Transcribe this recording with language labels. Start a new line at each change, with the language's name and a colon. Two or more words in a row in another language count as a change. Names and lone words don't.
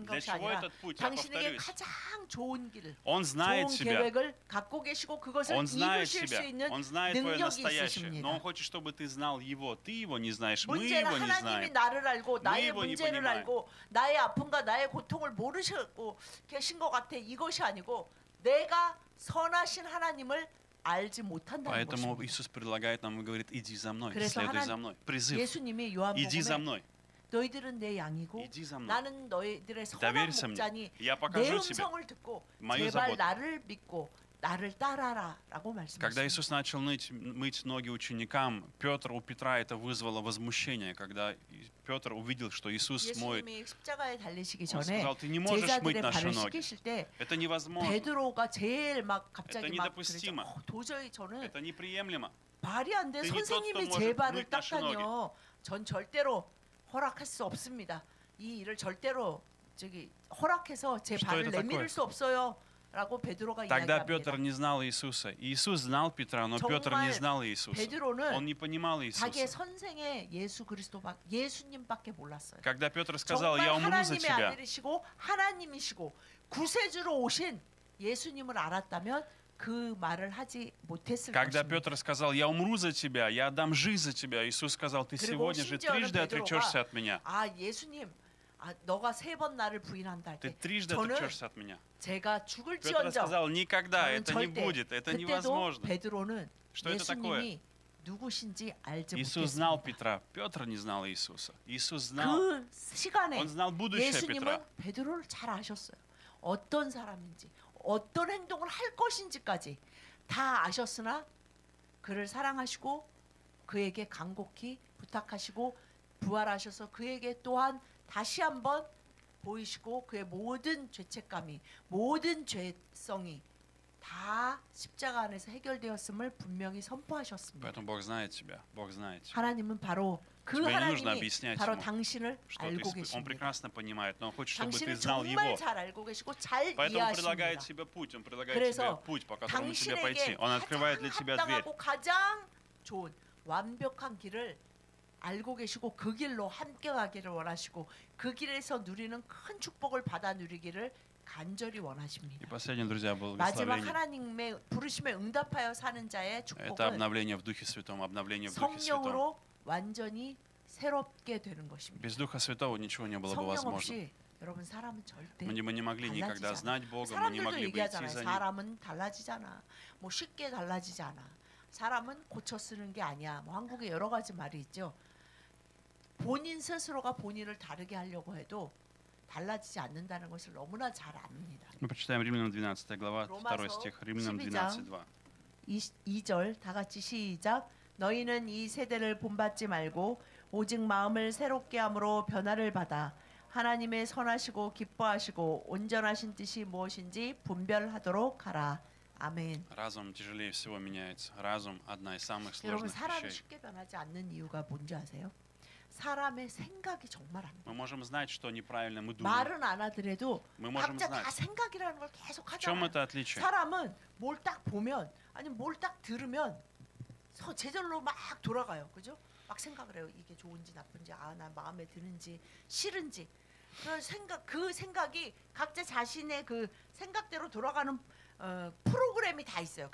Russian: Для
Korean: 것이
Russian: чего
Korean: 아니라
Russian: этот путь? Я
Korean: 당신에게
Russian: повторюсь.
Korean: 가장 좋은 길을
Russian: Он знает
Korean: 좋은
Russian: тебя.
Korean: 계획을 갖고 계시고 그것을
Russian: Он знает
Korean: 이루실 수
Russian: тебя.
Korean: 있는
Russian: Он знает твое
Korean: 능력이
Russian: настоящее. Но он
Korean: 있으십니다.
Russian: хочет, чтобы ты знал его. Ты его не знаешь. Мы
Korean: 문제는
Russian: его не
Korean: 하나님이
Russian: знаем.
Korean: 나를 알고 나의
Russian: его не
Korean: 문제를
Russian: понимаем.
Korean: 알고 나의 아픔과 나의 고통을 모르시고 계신 것 같아. 이것이 아니고 내가 선하신 하나님을 알지 못한다는
Russian: Поэтому
Korean: 것입니다.
Russian: Иисус предлагает нам и говорит, иди за мной,
Korean: 그래서
Russian: следуй
Korean: 하나님-
Russian: за мной. Призыв,
Korean: 예수님이
Russian: иди за
Korean: 요한복음에
Russian: мной,
Korean: 너희들은 내 양이고
Russian: иди за мной.
Korean: 나는 너희들의 선한
Russian: Доверься мне.
Korean: 목자니
Russian: Я
Korean: 내
Russian: покажу тебе
Korean: 음성을 듣고
Russian: мою
Korean: 제발
Russian: заботу.
Korean: 나를 믿고 나를 따라라라고
Russian: Когда
Korean: 말씀하십니다.
Russian: Иисус начал мыть ноги ученикам, у Петра это вызвало возмущение, когда Петр увидел, что Иисус моет.
Korean: 예수님이 십자가에 달리시기
Russian: Он
Korean: 전에
Russian: сказал, ты не можешь мыть
Korean: 제자들의
Russian: наши
Korean: 발을
Russian: ноги.
Korean: 씻기실 때
Russian: Это невозможно,
Korean: 베드로가 제일 막 갑자기
Russian: Это
Korean: 막
Russian: недопустимо.
Korean: 그러죠. 도저히 저는
Russian: это неприемлемо.
Korean: 말이 안 돼.
Russian: Ты не тот,
Korean: 선생님이
Russian: кто
Korean: 제
Russian: может
Korean: 발을
Russian: мыть наши ноги.
Korean: 닦다니요. 전 절대로 허락할 수 없습니다. 이 일을 절대로 저기 허락해서 제
Russian: Что
Korean: 발을
Russian: это
Korean: 내밀을
Russian: такое?
Korean: 수 없어요라고 베드로가
Russian: Тогда Петр
Korean: 이야기합니다.
Russian: не знал Иисуса. Иисус знал Петра, но Петр не
Korean: 정말
Russian: знал Иисуса. Он
Korean: 베드로는
Russian: не понимал
Korean: 자기의
Russian: Иисуса.
Korean: 선생의 예수님밖에 몰랐어요.
Russian: Когда Петр сказал,
Korean: 정말
Russian: я умру за
Korean: 하나님의
Russian: тебя,
Korean: 아들이시고 하나님이시고 구세주로 오신 예수님을 알았다면 그 말을 하지 못했을
Russian: когда
Korean: 것입니다.
Russian: Петр сказал, я умру за тебя, я отдам жизнь за тебя, Иисус сказал, ты
Korean: 그리고
Russian: сегодня же
Korean: 심지어는
Russian: трижды отречешься от меня.
Korean: 아 예수님, 너가 3번 나를 부인한다 할
Russian: Ты
Korean: 때
Russian: трижды
Korean: 저는
Russian: отречешься от меня.
Korean: 제가
Russian: Петр
Korean: 죽을지언정
Russian: сказал, никогда,
Korean: 저는
Russian: это не
Korean: 절대
Russian: будет, это
Korean: 그때도
Russian: невозможно.
Korean: 베드로는
Russian: Что это такое?
Korean: 예수님이 누구신지 알지
Russian: Иисус знал
Korean: 못했습니다.
Russian: Петра, Петр не знал Иисуса. Иисус знал,
Korean: 그 시간에
Russian: он знал будущее
Korean: 예수님은
Russian: Петра.
Korean: 베드로를 잘 아셨어요. 어떤 사람인지, 어떤 행동을 할 것인지까지 다 아셨으나 그를 사랑하시고 그에게 간곡히 부탁하시고 부활하셔서 그에게 또한 다시 한번 보이시고 그의 모든 죄책감이, 모든 죄성이 다 십자가 안에서 해결되었음을 분명히 선포하셨습니다.
Russian: Поэтому Бог знает тебя, Бог знает тебя.
Korean: 하나님은 바로 그
Russian: Тебе не нужно
Korean: 하나님이
Russian: объяснять
Korean: 바로
Russian: ему,
Korean: 당신을
Russian: что ты
Korean: 알고
Russian: он
Korean: 계십니다.
Russian: прекрасно понимает, но он хочет, чтобы ты
Korean: 당신을
Russian: знал
Korean: 정말
Russian: Его.
Korean: 잘 알고 계시고 잘
Russian: Поэтому он предлагает
Korean: 이해하십니다.
Russian: тебе путь, он предлагает
Korean: 그래서
Russian: тебе путь, по которому тебе пойти.
Korean: 당신에게
Russian: Он открывает для
Korean: 가장
Russian: тебя дверь.
Korean: 합당하고 가장 좋은 완벽한 길을 알고 계시고 그 길로 함께 가기를 원하시고 그 길에서 누리는 큰 축복을 받아 누리기를 간절히
Russian: И
Korean: 원하십니다.
Russian: последнее, друзья,
Korean: 마지막
Russian: благословение.
Korean: 하나님의 부르심에 응답하여 사는 자의
Russian: Это
Korean: 축복은
Russian: обновление в Духе Святом, обновление в Духе Святом.
Korean: 성령으로 완전히 새롭게 되는 것입니다.
Russian: Без Духа Святого ничего не было бы
Korean: 성령
Russian: возможно.
Korean: 없이 여러분 사람은 절대
Russian: Мы не могли никогда
Korean: 달라지지
Russian: знать Бога, мы не
Korean: 사람들도
Russian: могли бы идти
Korean: 얘기하잖아요. за Ним. 사람은 달라지잖아. 뭐 쉽게 달라지지 않아. 사람은 고쳐 쓰는 게 아니야. 뭐 한국에 여러 가지 말이 있죠. 본인 스스로가 본인을 다르게 하려고 해도 달라지지 않는다는 것을 너무나 잘 압니다.
Russian: Мы прочитаем Римлянам 12 глава, 2
Korean: 로마서
Russian: стих, Римлянам
Korean: 12장
Russian: 12, 2.
Korean: 2절 다 같이 시작. 너희는 이 세대를 본받지 말고 오직 마음을 새롭게 함으로 변화를 받아 하나님의 선하시고 기뻐하시고 온전하신 뜻이 무엇인지 분별하도록 하라. 아멘.
Russian: Разум тяжелее всего меняется. Разум – одна из самых
Korean: 여러분
Russian: сложных
Korean: 사람이
Russian: вещей.
Korean: 쉽게 변하지 않는 이유가 뭔지 아세요? 사람의 생각이 정말 안 돼.
Russian: Мы можем знать, что неправильно мы думаем.
Korean: 말은 안 하더라도
Russian: Мы можем
Korean: 각자 다
Russian: знать.
Korean: 생각이라는 걸 계속
Russian: В чем
Korean: 하잖아요.
Russian: это отличие?
Korean: 사람은 뭘 딱 보면 아니 뭘 딱 들으면 제절로 막 돌아가요. 그죠? 막 생각을 해요. 이게 좋은지 나쁜지 나 마음에 드는지 싫은지. 그 생각이 각자 자신의 그 생각대로 돌아가는 프로그램이 다 있어요.